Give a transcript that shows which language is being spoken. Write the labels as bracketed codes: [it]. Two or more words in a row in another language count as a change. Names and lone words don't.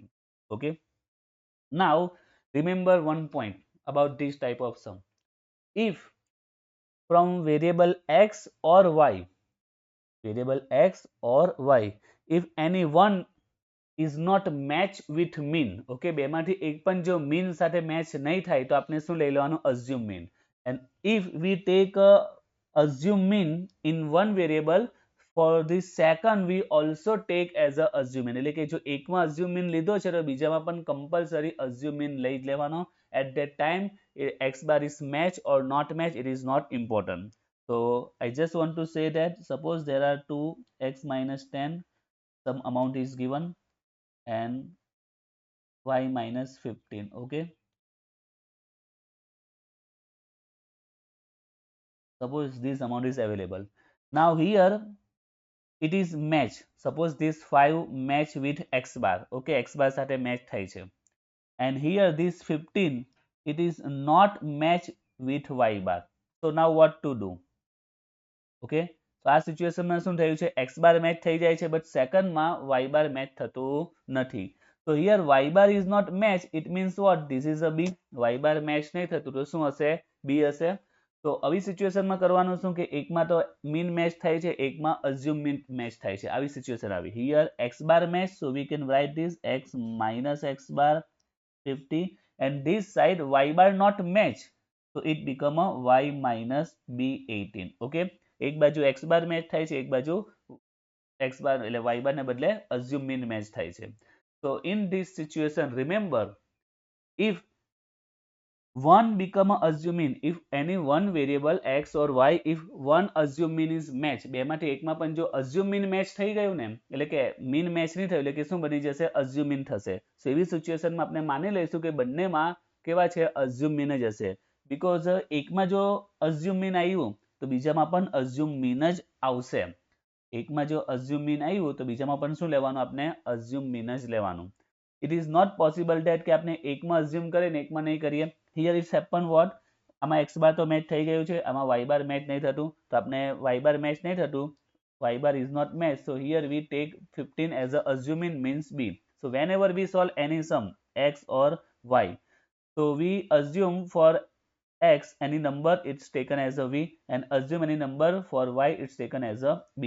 [en] Okay, now remember one point about this type of sum. If from variable x or y, variable x or y, if any one is not match with mean, [gu] okay, બેમાંથી એક પણ જો mean સાથે match નહીં થાય તો આપણે શું લઈ લેવાનું? [en] assume mean. And if we take a assume mean in one variable, for the second we also take as a assume mean. [gu] એટલે કે જો એકમાં [en] assume mean [gu] લીધો છે તો બીજામાં પણ [en] compulsory assume mean [gu] લઈ જ લેવાનો. [en] At that time x bar is match or not match, it is not important. So I just want to say that suppose there are two x minus 10, some amount is given, and y minus 15. Okay, suppose this amount is available. Now here it is match. Suppose this 5 match with x bar. [gu] Okay, [en] x bar [gu] સાથે match થાય છે. [en] And here this 15, it is not match with y bar. So now what to do? Okay, so [gu] આ સિચ્યુએશનમાં શું થયું છે? [en] x bar match [gu] થઈ જાય છે, [en] but second [gu] માં [en] y bar match [gu] થતું નથી. [en] So here y bar is not match, it means what? This is a B. Y bar match [gu] નહીં થતું તો શું હશે? B હશે. તો આવી સિચ્યુએશનમાં કરવાનું શું કે એકમાં તો [en] mean match [gu] થાય છે, એકમાં [en] assume mean match [gu] થાય છે. આવી સિચ્યુએશન આવી. [en] Here x bar match, so we can write this x minus x bar 50, and this side y bar not match, so it become a y minus b 18. [gu] Okay, એક બાજુ [en] x bar match [gu] થાય છે, એક બાજુ [en] x bar [gu] એટલે [en] y bar [gu] ને બદલે [en] assume mean match [gu] થાય છે. [en] So in this situation, remember, if one become a assume mean, if any one variable x or y, if one assume mean is match, [gu] બેમાંથી એકમાં પણ જો [en] assume mean match [gu] થઈ ગયું ને, એટલે કે [en] mean match [gu] નહીં થયું એટલે કે શું બની જશે? [en] assume mean થશે. [gu] So એવી સિચ્યુએશનમાં આપણે માની લઈશું કે બંનેમાં કેવા છે? [en] assume mean [gu] જ હશે. Because એકમાં જો [en] assume mean [gu] આવ્યું તો બીજામાં પણ [en] assume mean [gu] જ આવશે. એકમાં જો [en] assume mean [gu] આવ્યું તો બીજામાં પણ શું લેવાનું? આપણે [en] assume mean [gu] જ લેવાનું. [en] It is not possible that [gu] કે આપણે એકમાં assume કરીએ ને એકમાં નહીં કરીએ. [en] Here it's happen what? [gu] આમાં x bar તો match થઈ ગયું છે, આમાં y bar match નહીં થતું, તો આપણે y bar match નહીં થતું, [en] y bar is not match, so here we take 15 as a assuming means B. So whenever we solve any sum x or y, so we assume for x any number, it's taken as a V, and assume any number for y, it's taken as a B.